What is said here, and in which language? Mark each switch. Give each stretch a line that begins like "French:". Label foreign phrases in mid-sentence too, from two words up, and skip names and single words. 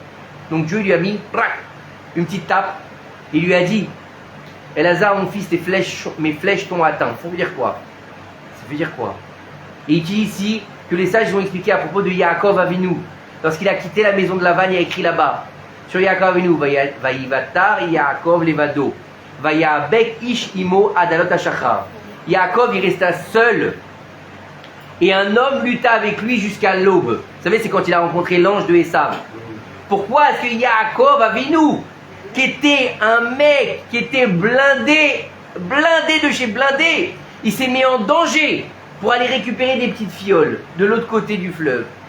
French: Donc Dieu lui a mis une petite tape. Il lui a dit, Elazar, mon fils, mes flèches t'ont atteint. Ça veut dire quoi? Ça veut dire quoi? Et il dit ici que les sages vont expliquer à propos de Yaakov Avinu. Lorsqu'il a quitté la maison de Lavan, il y a écrit là-bas, sur Yaakov Avinu,
Hebrew: ויותר יעקב לבדו ויאבק איש עמו עד עלות השחר.
French: Yaakov, il resta seul. Et un homme lutta avec lui jusqu'à l'aube. Vous savez, c'est quand il a rencontré l'ange de Esav. Pourquoi est-ce que Yaakov Avinu, qui était un mec, qui était blindé de chez blindé, il s'est mis en danger pour aller récupérer des petites fioles de l'autre côté du fleuve.